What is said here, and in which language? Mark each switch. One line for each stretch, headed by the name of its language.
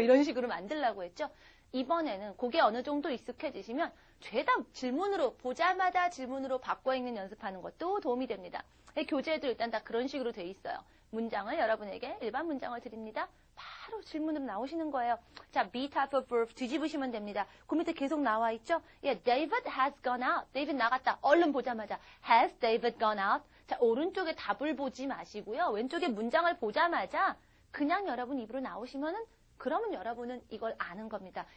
Korean: 이런 식으로 만들라고 했죠. 이번에는 그게 어느 정도 익숙해지시면 죄다 질문으로 보자마자 질문으로 바꿔 읽는 연습하는 것도 도움이 됩니다. 교재에도 일단 다 그런 식으로 돼 있어요. 문장을 여러분에게 일반 문장을 드립니다. 바로 질문으로 나오시는 거예요. 자, be type of verb 뒤집으시면 됩니다. 그 밑에 계속 나와 있죠? 예,
English: David has gone out.
Korean: David 나갔다. 얼른 보자마자
English: has David gone out.
Korean: 자, 오른쪽에 답을 보지 마시고요. 왼쪽에 문장을 보자마자 그냥 여러분 입으로 나오시면은 그러면 여러분은 이걸 아는 겁니다.